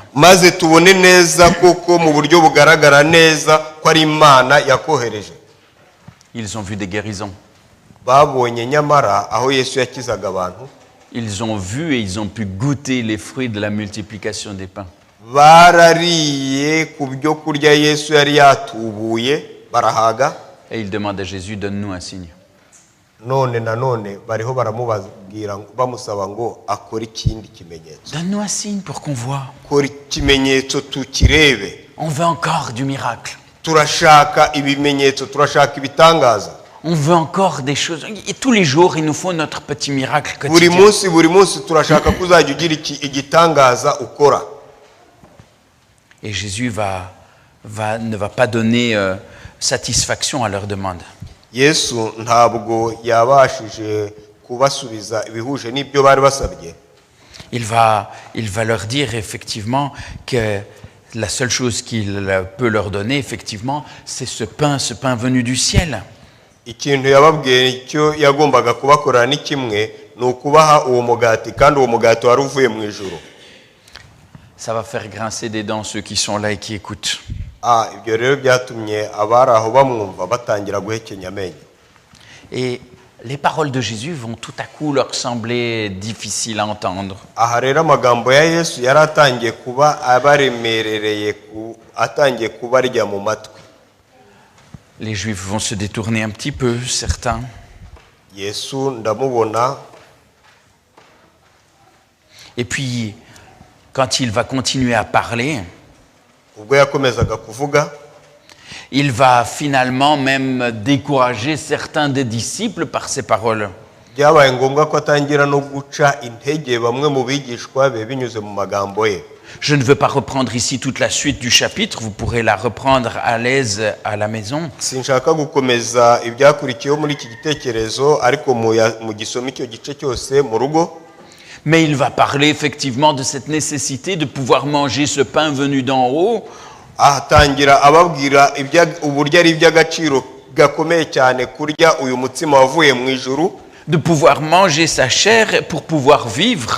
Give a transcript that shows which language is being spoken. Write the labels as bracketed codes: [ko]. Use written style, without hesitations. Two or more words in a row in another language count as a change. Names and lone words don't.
[rw] Maze tubone neza koko mu buryo bugaragara neza ko ari Imana yakohereje. [fr] Ils ont vu des guérisons. [rw] Babonye nyamara aho Yesu yakizaga abantu. [fr] Ils ont vu et ils ont pu goûter les fruits de la multiplication des pains. [rw] Barariye ku byo kurya Yesu yari yatubuye barahaga. [fr] Et ils demandent à Jésus, donne-nous un signe. [rw] None nanone bariho baramubabwira bamusaba ngo akore ikindi kimenyetso. [fr] Donne-nous un signe pour qu'on voit. [rw] Kora ikimenyetso tukirebe. [fr] On veut encore du miracle. [rw] Turashaka ibimenyetso, turashaka ibitangaza. [fr] On veut encore des choses. Et tous les jours, il nous faut notre petit miracle [rw] Buri [fr] quotidien. [rw] munsi turashaka kuzajya ugira igitangaza ukora. [fr] Et Jésus ne va pas donner satisfaction à leur demande. [rw] Yesu ntabwo yabashije kubasubiza ibihuje n'ibyo bari basabye. [fr] Il va leur dire effectivement que la seule chose qu'il peut leur donner, effectivement, c'est ce pain venu du ciel. [rw] Ikintu yababwiye icyo yagombaga kubakorera ni kimwe, ni ukubaha uwo mugati kandi uwo mugati wari uvuye mu ijuru. [fr] Ça va faire grincer des dents ceux qui sont là et qui écoutent. [rw] Ibyo rero byatumye abari aho bamwumva batangira guhekenya amenyo. [fr] Et les paroles de Jésus vont tout à coup leur sembler difficiles à entendre. [rw] Aha rero amagambo ya Yesu yari atangiye kuba abaremerereye atangiye kubarya mu matwi. [fr] Les Juifs vont se détourner un petit peu, certains. [rw] yesu ndamubona. [fr] Et puis, quand il va continuer à parler, [rw] Ubwo yakomezaga kuvuga, [fr] il va finalement même décourager certains des disciples par ses paroles. [rw] byabaye ngombwa ko atangira no guca intege bamwe mu bigishwa be binyuze mu magambo ye. [fr] Je ne veux pas reprendre ici toute la suite du chapitre, vous pourrez la reprendre à l'aise à la maison. [rw] Sinshaka gukomeza ibyakurikiyeho muri iki gitekerezo, ariko mu gisoma icyo gice cyose mu rugo. [fr] Mais il va parler effectivement de cette nécessité de pouvoir manger ce pain venu d'en haut, [rw] Atangira ababwira uburyo ari iby'agaciro gakomeye cyane kurya uyu mutsima wavuye mu ijuru, [fr] de pouvoir manger sa chair pour pouvoir vivre.